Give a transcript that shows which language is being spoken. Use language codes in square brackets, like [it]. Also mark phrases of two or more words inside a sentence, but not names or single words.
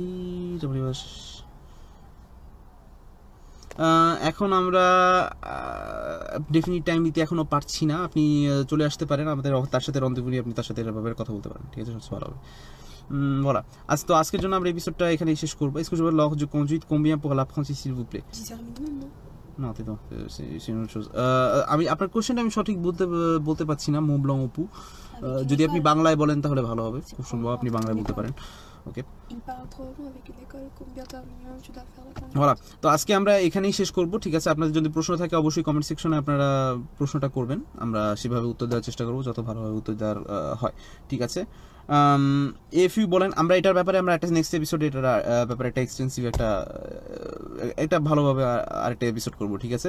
[bn] এখন আমরা [en] definite time [bn] দিতে এখনও পারছি না। আপনি চলে আসতে পারেন আমাদের, তার সাথে রন্ধেপুরি, আপনি তার সাথে এভাবে কথা বলতে পারেন, ঠিক আছে? সবচেয়ে ভালো হবে। Voilà. আজকের জন্য আমরা এপিসোডটা এখানেই শেষ করবো। [fr] Est-ce que je vois l'heure de conduite combien pour l'apprenti s'il vous plaît? 10 heures minimum, non? Non, attends, c'est une autre chose. [bn] আমি আপনার কোশ্চেনটা আমি সঠিক বলতে পারছি না, মো ব্লং অপু। যদি আপনি বাংলায় বলেন তাহলে ভালো হবে, খুব সম্ভব আপনি বাংলায় বলতে পারেন। ওকে, [fr] Il parle trop long avec une école. Combien d'heures minimum tu dois faire la conduite? voilà. [bn] তো আজকে আমরা এখানেই শেষ করব, ঠিক আছে? আপনাদের যদি প্রশ্ন থাকে অবশ্যই [en] comment section [bn] আপনারা প্রশ্নটা করবেন, আমরা সেভাবে উত্তর দেওয়ার চেষ্টা করব, যত ভালোভাবে উত্তর দেওয়ার হয়, ঠিক আছে? এফ ইউ বলেন, আমরা এটার ব্যাপারে আমরা একটা [en] next episode [bn] এটার ব্যাপারে একটা এক্সটেন্সিভ একটা ভালোভাবে আরেকটা এপিসোড করব, ঠিক আছে?